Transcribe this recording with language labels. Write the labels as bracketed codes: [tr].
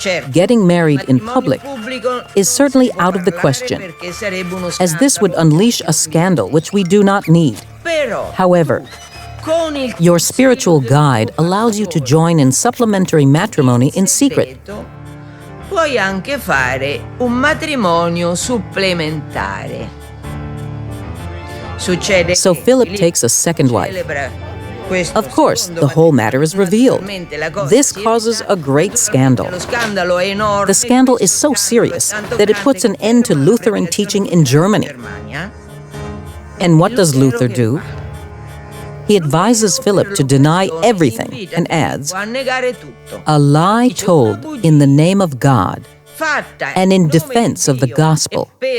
[en] Getting married in public is certainly out of the question, as this would unleash a scandal which we do not need. However, your spiritual guide allows you to join in supplementary matrimony in secret. [it] Puoi anche fare un matrimonio supplementare. [en] So Philip takes a second wife. Of course, the whole matter is revealed. This causes a great scandal. The scandal is so serious that it puts an end to Lutheran teaching in Germany. And what does Luther do? He advises Philip to deny everything and adds, a lie told in the name of God and in defense of the gospel.